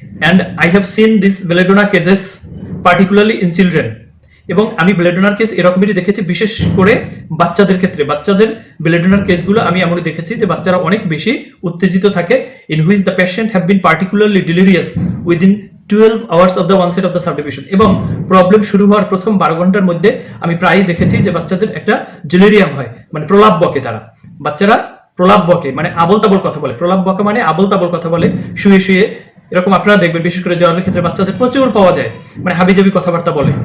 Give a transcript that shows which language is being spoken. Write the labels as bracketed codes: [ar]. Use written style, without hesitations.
[en] and I have seen this belladonna cases particularly in children. [bn] এবং আমি বেলাডোনার case এরকমই দেখেছি, বিশেষ করে বাচ্চাদের ক্ষেত্রে, বাচ্চাদের বেলাডোনার কেসগুলো আমি এমনই দেখেছি যে বাচ্চারা অনেক বেশি উত্তেজিত থাকে। [en] in which the patient have been particularly delirious within 12 hours of the onset of the subdivision. [bn] এবং প্রবলেম শুরু হওয়ার প্রথম 12 ঘন্টার মধ্যে আমি প্রায়ই দেখেছি যে বাচ্চাদের একটা ডেলিরিয়াম হয়, মানে প্রলাপ বকে, তারা বাচ্চারা প্রলাপ বকে, মানে আবল তাবল কথা বলে। প্রলাপ বকে মানে আবল তাবল কথা বলে শুয়ে শুয়ে, এরকম আপনারা দেখবেন বিশেষ করে জ্বরের ক্ষেত্রে বাচ্চাদের প্রচুর পাওয়া যায়, মানে হাবিজাবি কথাবার্তা বলে।